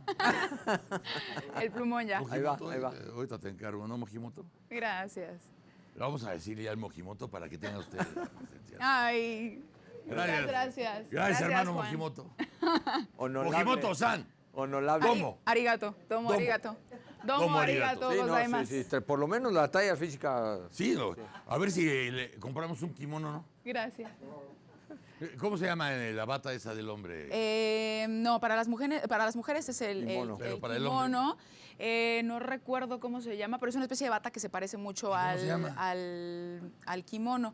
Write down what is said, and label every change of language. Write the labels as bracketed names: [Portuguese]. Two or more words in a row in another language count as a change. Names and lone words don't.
[Spanish] El plumón ya. Mojimoto, ahí va. Ahorita te encargo, ¿no, Mojimoto? Gracias. Vamos a decirle ya al Mojimoto para que tenga usted... Ay... Gracias. Gracias, hermano Juan. Mojimoto. Mojimoto-san. ¿Cómo? Arigato. [Japanese] どうもありがとう。どうもありがとうございます. [Spanish] Sí, por lo menos la talla física. Sí, a ver si le compramos un kimono, ¿no? Gracias. ¿Cómo se llama la bata esa del hombre? No, para las mujeres es el Pero para kimono. No recuerdo cómo se llama, pero es una especie de bata que se parece mucho al kimono.